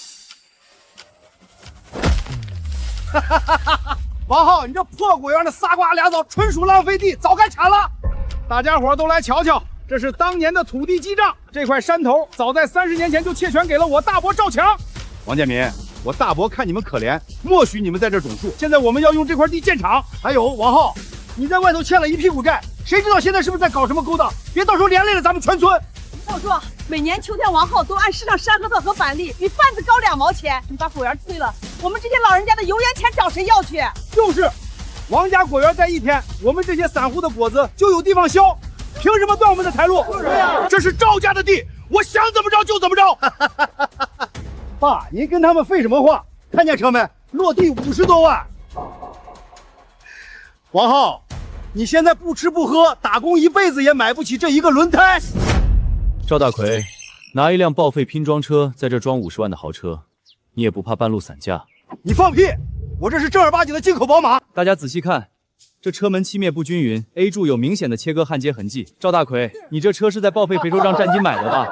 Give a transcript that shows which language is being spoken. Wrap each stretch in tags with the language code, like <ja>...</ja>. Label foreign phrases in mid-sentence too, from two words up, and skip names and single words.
<zh>王浩，你這破果園的仨瓜倆棗，純屬浪費地，早該鏟了。大家伙都來瞧瞧，這是當年的土地記賬。這塊山頭早在30年前就竊權給了我大伯趙強。王建民，我大伯看你們可憐，默許你們在這種樹。現在我們要用這塊地建廠。還有王浩，你在外頭欠了一屁股債，誰知道現在是不是在搞什麼勾當？別到時候連累了咱們全村。少叔，每年秋天王浩都按市场山核桃和板栗比贩子高2毛錢。你把果園推了，我們這些老人家的油鹽錢找誰要去？就是，王家果園在一天，我們這些散戶的果子就有地方销，憑什麼斷我們的財路？是啊，這是趙家的地，我想怎麼着就怎麼着。爸，您跟他們廢什麼話？看見車沒？落地50多萬。王浩，你現在不吃不喝，打工一輩子也買不起這一個輪胎。趙大奎，拿一輛報廢拼裝車在這裝50萬的豪車，你也不怕半路散架？你放屁！我這是正兒八經的進口寶馬。大家仔細看，這車門漆滅不均匀 ，A 柱有明顯的切割焊接痕跡。趙大奎，你這車是在報廢肥收賬占金買的吧？</zh>